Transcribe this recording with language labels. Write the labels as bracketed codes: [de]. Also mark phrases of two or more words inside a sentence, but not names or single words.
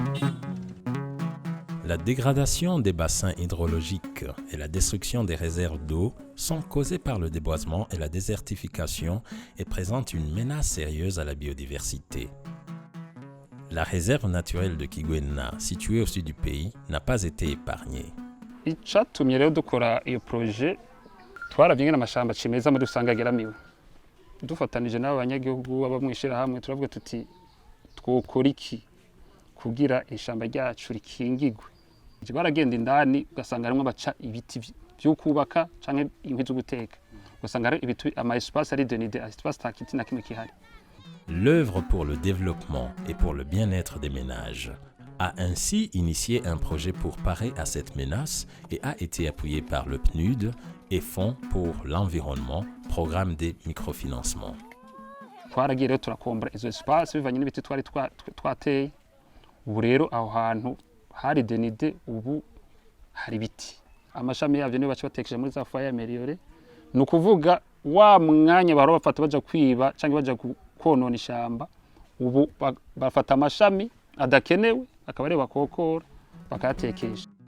[fr] La dégradation des bassins hydrologiques et la destruction des réserves d'eau sont causées par le déboisement et la désertification et présentent une menace sérieuse à la biodiversité. La réserve naturelle de Kigwena, située au sud du pays, n'a pas été épargnée. [rn] Icatumye rero dukora iyo projet twaravye ngena amashamba cimeza muri usanga ageramiwe dufatanije n'abanyagihugu aba mwishira hamwe turavuga tuti twokora iki kugira ishamba ryacu rikingigwe. Baragenda indani ugasanga harimwo baca ibiti byo kubaka canke inkwi zo guteka ugasanga hari ibiti ama espace ari denide espace takiti na kimwe kihari. [fr] L'œuvre pour le développement et pour le bien-être des ménages a ainsi initié un projet pour parer à cette menace et a été appuyé par le PNUD et Fonds pour l'environnement, programme des microfinancements. [rn] Twaragiye rero turakombra izo espace bivanye n'ibiti twateye. Ubu rero aho hantu hari denide ubu hari biti. Amashami yavyo niyo baca batekesha muri za [fr] foyer ameliorée. [rn] Nukuvuga wa mwanya bahora bafata baja kwiba canke baja konona ishamba ubu bafata amashami adakenewe akaba ari bakokora bakayatekesha.